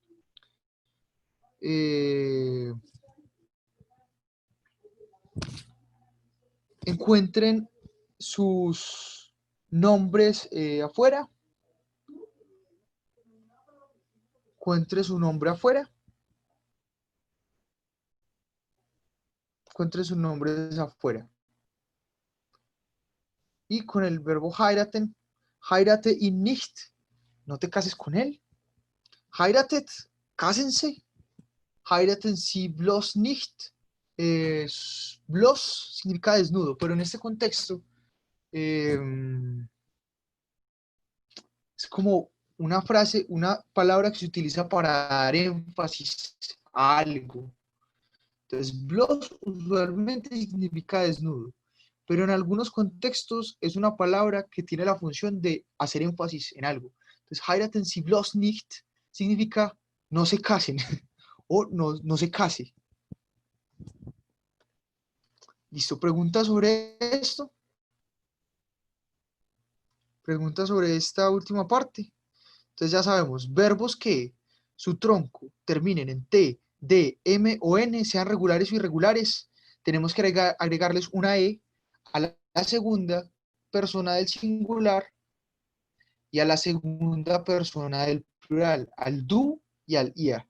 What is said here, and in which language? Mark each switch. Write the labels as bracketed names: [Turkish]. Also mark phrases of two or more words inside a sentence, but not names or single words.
[Spanish] Encuentren sus nombres afuera. Encuentre su nombre afuera. Encuentre sus nombres afuera. Y con el verbo heiraten, [German] heirate ihn nicht, [Spanish] no te cases con él. [German] Heiratet, cásense. Heiraten Sie bloß nicht. [Spanish] Bloß significa desnudo, pero en este contexto es como una frase, una palabra que se utiliza para dar énfasis a algo. Entonces, bloß usualmente significa desnudo, pero en algunos contextos es una palabra que tiene la función de hacer énfasis en algo. Entonces, [German] heiraten Sie bloß nicht [Spanish] significa no se casen o no se case. ¿Listo? ¿Preguntas sobre esto? ¿Preguntas sobre esta última parte? Entonces ya sabemos, verbos que su tronco terminen en T, D, M o N, sean regulares o irregulares, tenemos que agregarles una E a la segunda persona del singular y a la segunda persona del plural, al du y al ia.